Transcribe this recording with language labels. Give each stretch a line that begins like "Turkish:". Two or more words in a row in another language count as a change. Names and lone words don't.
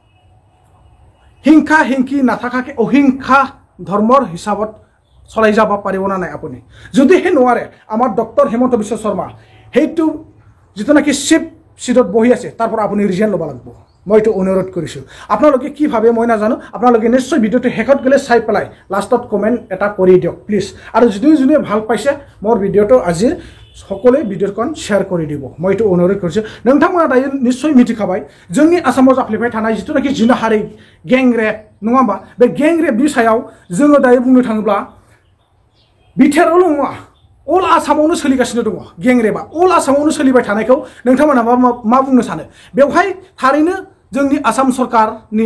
Assamese: হিংসা হিংসি নাথাকাকৈ অহিংসা ধৰ্মৰ হিচাপত চলাই যাব পাৰিব না নাই আপুনি যদিহে নোৱাৰে আমাৰ ডক্টৰ হেমন্ত বিশ্ব শৰ্মা সেইটো যিটো নাকি চিফ চিটত বহি আছে তাৰ পৰা আপুনি ৰিজাইন ল'ব লাগিব মই এইটো অনুৰোধ কৰিছোঁ আপোনালোকে কি ভাবে মই নাজানো আপোনালোকে নিশ্চয় ভিডিঅ'টো শেষত গ'লে চাই পেলাই লাষ্টত কমেণ্ট এটা কৰি দিয়ক প্লিজ আৰু যোনে ভাল পাইছে মোৰ ভিডিঅ'টো আজিৰ সকলে ভিডিঅ'খন শ্বেয়াৰ কৰি দিব মই এইটো অনুৰোধ কৰিছোঁ
Bodo: नोंथांमोना दायो निश्चय मिथिखाबाय जोंनि आसामाव जाफ्लेबाय थानाय जिथुनाखि जिनाहारि गें रेप नङा होमबा बे गें रेपनि सायाव जोङो दायो बुंनो थाङोब्ला बिटिआरआवल' नङा अल आसामावनो सोलिगासिनो दङ गें रेपआ अल आसामावनो सोलिबाय थानायखौ नोंथांमोना मा बुंनो सानो बेवहाय थारैनो जोंनि आसाम सरकारनि